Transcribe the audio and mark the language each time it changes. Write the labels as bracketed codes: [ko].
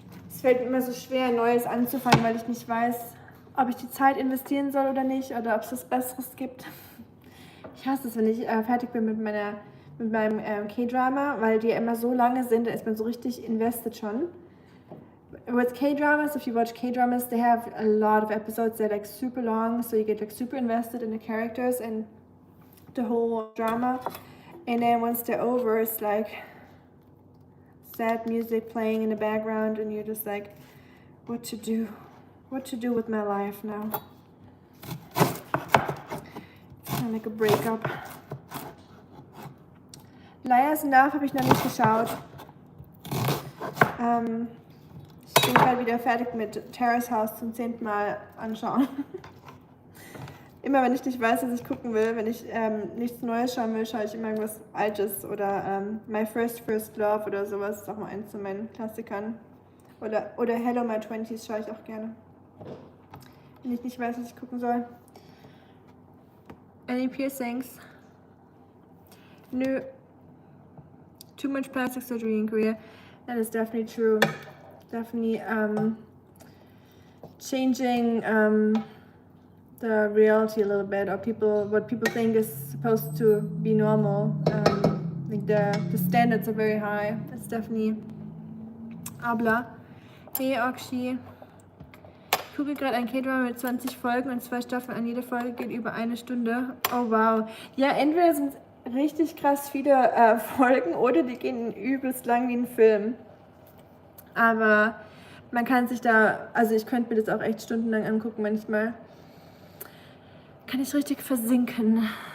[de] Es fällt mir immer so schwer, Neues anzufangen, weil ich nicht weiß, ob ich die Zeit investieren soll oder nicht, oder ob es was Besseres gibt. Ich hasse es, wenn ich fertig bin mit meinem K-Drama, weil die ja immer so lange sind, da ist man so richtig invested schon. [en] With K-Dramas, if you watch K-Dramas, they have a lot of episodes. They're like super long, so you get like super invested in the characters and the whole drama. And then once they're over, it's like sad music playing in the background, and you're just like, what to do with my life now. It's kind of like a breakup. [de] Liars and Love habe ich noch nicht geschaut. Ich bin gerade wieder fertig mit Terrace House zum 10. Mal anschauen. Immer wenn ich nicht weiß, was ich gucken will, wenn ich nichts Neues schauen will, schaue ich immer irgendwas Altes oder My First Love oder sowas. Das ist auch mal eins von meinen Klassikern. Oder Hello My Twenties schaue ich auch gerne. Wenn ich nicht weiß, was ich gucken soll. [en] Any piercings? Nö. Too much plastic surgery in Korea. That is definitely true. Definitely changing the reality a little bit, or what people think is supposed to be normal. Like the standards are very high. It's definitely Abla. Hey Okshi. [de] Ich gucke gerade ein K-Drama mit 20 Folgen und 2 Staffeln. An jede Folge geht über 1 Stunde. [en] Oh wow. [de] Ja, entweder sind richtig krass viele Folgen oder die gehen übelst lang wie ein Film. Aber man kann sich da, also ich könnte mir das auch echt stundenlang angucken, manchmal kann ich richtig versinken.